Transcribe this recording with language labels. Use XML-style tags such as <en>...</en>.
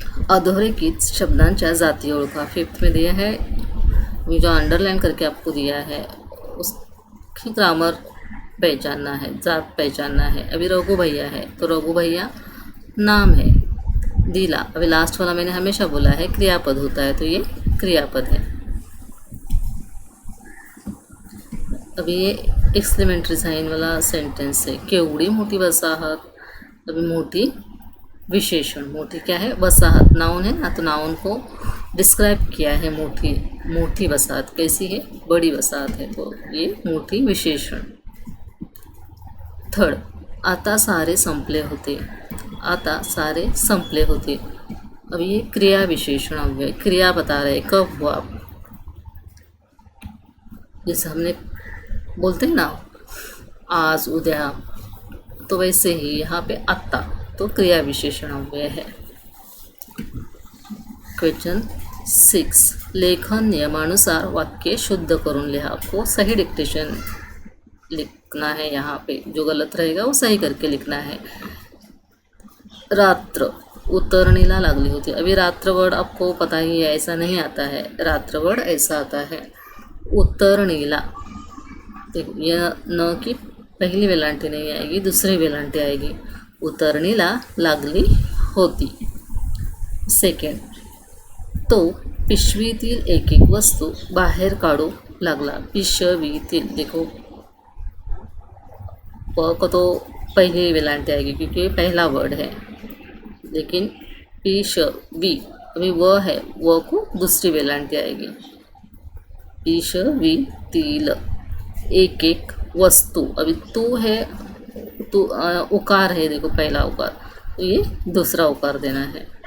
<mr>अधोरेखित शब्दांच्या जाती ओळखा।</mr> <hi>5th में दिया है, ये जो अंडरलाइन करके आपको दिया है उसकी ग्रामर पहचानना है, जात पहचानना है। अभी रघु भैया है, तो रघु भैया नाम है। दिला, अभी लास्ट वाला मैंने हमेशा बोला है क्रियापद होता है, तो ये क्रियापद है। अभी ये एक्सक्लेमेटरी साइन वाला सेंटेंस है।</hi> <mr>केवड़ी मोठी वसाहत,</mr> <hi>अभी मोठी विशेषण, मोठी क्या है, वसाहत, नाउन है ना, तो नाउन को डिस्क्राइब किया है। मोठी, मोठी वसाहत कैसी है, बड़ी वसाहत है, तो ये मोठी विशेषण।</hi> <mr>थर्ड, आता सारे संपले होते। आता सारे संपले होते,</mr> <hi>अब ये क्रिया विशेषण हो गए, क्रिया बता रहे कब हुआ। जैसे हमने बोलते हैं ना, आज, उद्या, तो वैसे ही यहाँ पे आत्ता तो क्रिया विशेषण अव्यय है।</hi> <mr>क्वेश्चन 6, लेखन नियमानुसार वाक्य शुद्ध करून लिहा।</mr> <hi>आपको सही डिक्टेशन लिखना है, यहाँ पे जो गलत रहेगा वो सही करके लिखना है।</hi> <mr>रात्र उतरणीला लागली होती।</mr> <hi>अभी रात्र वर्ड आपको पता ही है, ऐसा नहीं आता है। रात्र वर्ड ऐसा आता है उतरणीला। देखो यह न की पहली वेलांटी नहीं आएगी, दूसरी वेलांटी आएगी।</hi> <mr>उतरणीला लागली होती। सेकंड, तो पिशवीतील एक एक वस्तू बाहेर काढू लागला।</mr> <hi>पिशवीतील, देखो प को तो पहली वेलांटी आएगी क्योंकि पहला वर्ड है, लेकिन पिशवी अभी व है, व को दूसरी वेलांटी आएगी।</hi> <mr>पिशवीतील एक एक वस्तू,</mr> <hi>अभी तू है, तू उकार है, देखो पहला उकार, तो ये दूसरा उकार देना है।</hi>